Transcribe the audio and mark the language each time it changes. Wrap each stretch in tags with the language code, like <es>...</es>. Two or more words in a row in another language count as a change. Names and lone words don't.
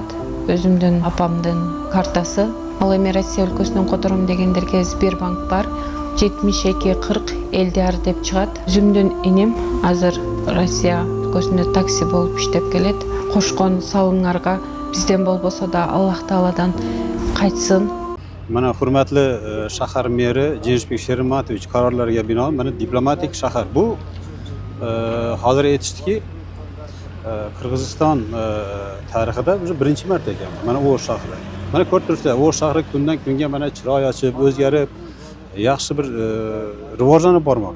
<ky>Өзүмдүн апамдын картасы. Ал эми Россия өлкөсүнөн котором дегендерге Сбербанк бар. 7240 Элдиар деп чыгат. Өзүмдүн иним азыр Россия өлкөсүндө такси болуп иштеп келет. Кошкон салымдарга бизден болбосо да Аллах Тааладан кайтсын.</ky> <uz>Mana hurmatli shahar meri Jensbek Shermatович qarorlariga binoan mana diplomatik shahar. Bu hozir aytishdiki, Qirg'iziston tarixida o'zi birinchi marta ekan. Mana O'sh shahri. Mana ko'rib turibsizlar, O'sh shahri kundan kunga mana chiroy ochib, o'zgarib, yaxshi bir rivojlanib bormoqda.</uz>